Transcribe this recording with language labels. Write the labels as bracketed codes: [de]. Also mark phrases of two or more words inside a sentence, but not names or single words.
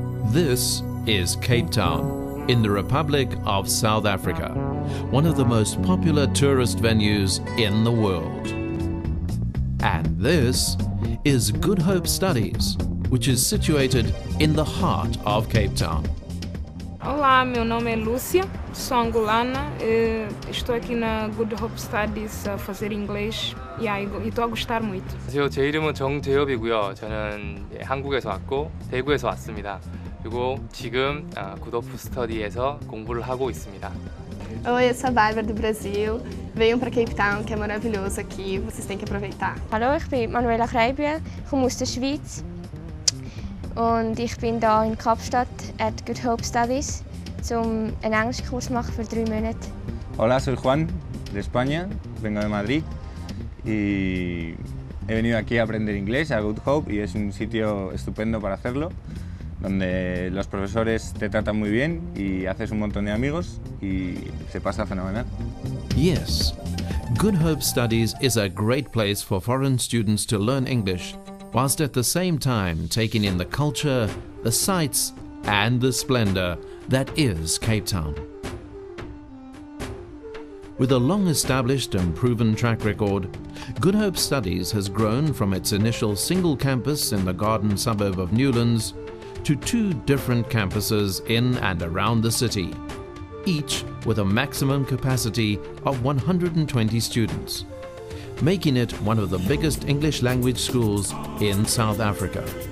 [en] This is Cape Town in the Republic of South Africa, one of the most popular tourist venues in the world. And this is Good Hope Studies, which is situated in the heart of Cape Town. [pt] Olá, meu nome é Lúcia, sou angolana, estou aqui na Good Hope Studies a fazer inglês e estou a gostar muito. [ko] 안녕하세요. 제 이름은 정재엽이고요. 저는 한국에서 왔고 대구에서 왔습니다. 그리고 지금 Good Hope Studies에서 공부를 하고 있습니다. [pt] Oi, eu sou a Bárbara do Brasil. Venham para Cape Town, que é maravilhoso aqui. Vocês têm que aproveitar. [de] Hallo, ich bin Manuela Kreibier, komme aus der Schweiz und ich bin hier in Kapstadt at Good Hope Studies, um einen Englischkurs zu machen für 3 Monate. [es] Hola, soy Juan de España, vengo de Madrid y he venido aquí a aprender inglés a Good Hope y es un sitio estupendo para hacerlo, donde los profesores te tratan muy bien y haces un montón de amigos y se pasa fenomenal. [en] Yes, Good Hope Studies is a great place for foreign students to learn English, whilst at the same time taking in the culture, the sights and the splendour that is Cape Town. With a long-established and proven track record, Good Hope Studies has grown from its initial single campus in the garden suburb of Newlands to 2 different campuses in and around the city, each with a maximum capacity of 120 students, making it one of the biggest English language schools in South Africa.